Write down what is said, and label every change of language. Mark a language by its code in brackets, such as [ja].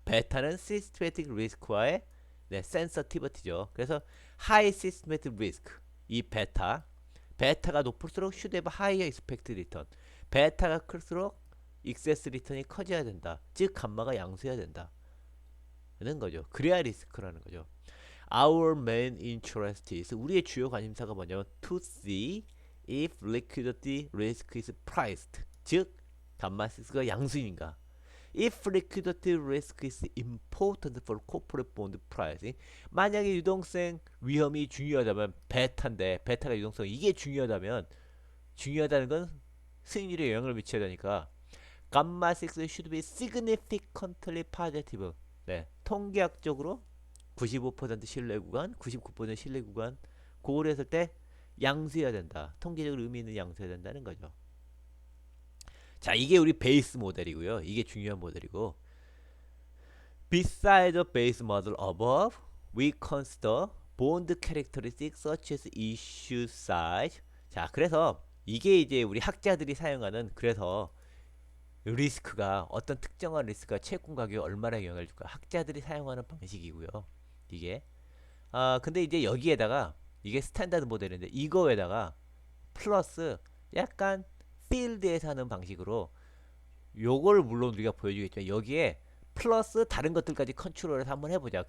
[ko] 베타는 시스테매틱 리스크와의 네, 센서티비티죠. 그래서 하이 시스테매틱 리스크. 이 베타가 높을수록 [en] should have higher expected return. [ko] 베타가 클수록 익세스 리턴이 커져야 된다. 즉 감마가 양수해야 된다. 는 거죠. 그래야 리스크라는 거죠. [en] Our main interest is [ko] 우리의 주요 관심사가 뭐냐면 [en] to see if liquidity risk is priced. [ko] 즉 감마 6가 양수인가. [en] If liquidity risk is important for corporate bond pricing. [ko] 만약에 유동성 위험이 중요하다면 베타인데 베타가 유동성 이게 중요하다는 건 수익률에 영향을 미쳐야 되니까 감마 6 [en] should be significantly positive. [ko] 네, 통계학적으로 95% 신뢰 구간, 99% 신뢰 구간 고를 했을 때 양수해야 된다. 통계적으로 의미 있는 양수해야 된다는 거죠. 자, 이게 우리 베이스 모델이고요. 이게 중요한 모델이고. [en] Besides the base model above, we consider bond characteristics such as issue size. [ko] 자, 그래서 이게 이제 우리 학자들이 사용하는 그래서 리스크가 어떤 특정한 리스크가 채권 가격에 얼마나 영향을 줄까 학자들이 사용하는 방식이고요. 이게 근데 이제 여기에다가 이게 스탠다드 모델인데 이거에다가 플러스 약간 필드에서 하는 방식으로 요걸 물론 우리가 보여주겠지만 여기에 플러스 다른 것들까지 컨트롤해서 한번 해보자.